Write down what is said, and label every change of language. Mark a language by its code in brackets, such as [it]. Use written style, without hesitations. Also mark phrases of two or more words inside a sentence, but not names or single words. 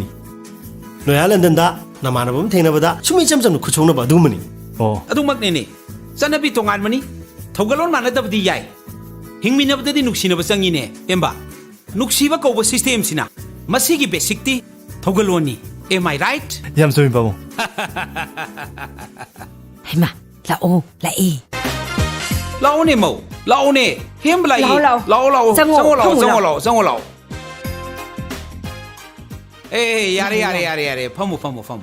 [mni] ꯅꯣꯌꯥ ꯂꯟꯗꯟꯗ ꯅꯃꯥꯟꯅꯕ ꯑꯃ ꯊꯦꯡꯅꯕꯗ ꯁꯨꯝ ꯏꯆꯝ ꯆꯝꯅ ꯈꯨꯠꯁꯣꯛꯅꯕ ꯑꯗꯨꯒꯨꯝꯕꯅꯤ. ꯑꯗꯨꯃꯛꯅꯦꯅꯦ ꯆꯠꯅꯕꯤ ꯇꯣꯉꯥꯟꯕꯅꯤ ꯊꯧꯒꯜꯂꯣꯟ ꯃꯥꯟꯅꯗꯕꯗꯤ ꯌꯥꯏ ꯍꯤꯡꯃꯤꯟꯅꯕꯗꯗꯤ ꯅꯨꯡꯁꯤꯅꯕ ꯆꯪꯉꯤꯅꯦ ꯑꯦꯝꯕ ꯅꯨꯡꯁꯤꯕ ꯀꯧꯕ ꯁꯤꯁꯇꯦꯝꯁꯤꯅ ꯃꯁꯤꯒꯤ ꯕꯦꯁꯤꯛꯇꯤ ꯊꯧꯒꯜꯂꯣꯟꯅꯤ. [en] Am I right? [mni] ꯌꯥꯝ ꯆꯨꯝꯃꯤ ꯄꯥꯕꯨꯡ. ꯍꯩꯃꯥ ꯂꯥꯛꯑꯣ ꯂꯥꯛꯑꯦ. ꯂꯥꯛꯑꯣꯅꯦ ꯃꯧ ꯂꯥꯛꯑꯣꯅꯦ ꯍꯦꯝꯕ ꯂꯥꯛꯏ. ꯂꯥꯛꯑꯣ ꯆꯪꯉꯣ ꯂꯥꯛꯑꯣ. ꯌꯥꯔꯦ ꯐꯝꯃꯨ.